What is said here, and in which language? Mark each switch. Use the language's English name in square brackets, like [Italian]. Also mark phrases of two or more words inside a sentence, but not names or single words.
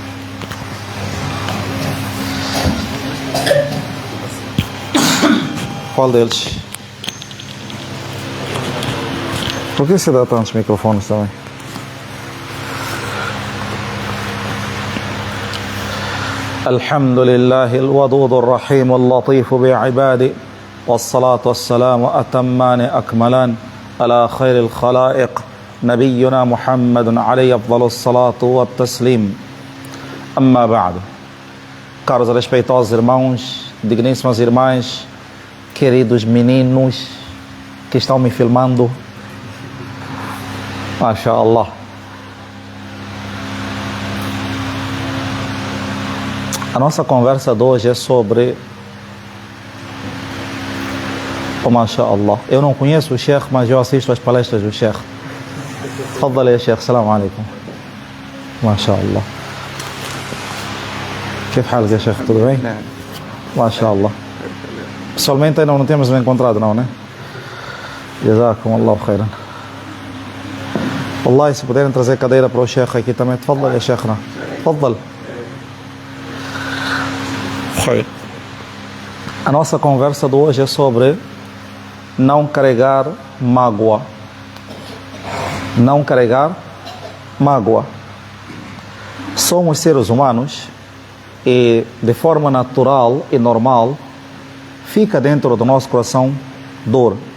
[Portuguese] Qual deles? Por que você dá tantos microfones também? [Arabic] الحمد لله الودود الرحيم اللطيف بعباده والصلاة والسلام أتمان أكملان على خير الخلائق نبينا محمد عليه أفضل الصلاة والتسليم أما بعد. [Portuguese] Caros respeitosos irmãos, digníssimas irmãs, queridos meninos que estão me filmando, MashaAllah. A nossa conversa de hoje é sobre o MashaAllah. Eu não conheço o Sheikh, mas eu assisto as palestras do Sheikh. [Arabic] تفضل يا شيخ. السلام عليكم. ما شاء الله. كيف حالك يا شيخ؟ [Portuguese] tudo bem? [Arabic] ما شاء الله. [Portuguese] Pessoalmente ainda não temos nos encontrado, não, né? [Arabic] جزاكم الله خيرا. والله [Portuguese] se puderem trazer cadeira para o Sheikh aqui também. [Arabic] تفضل يا شيخنا. تفضل. [Portuguese] A nossa conversa de hoje é sobre não carregar mágoa. Não carregar mágoa. Somos seres humanos e de forma natural e normal fica dentro do nosso coração dor.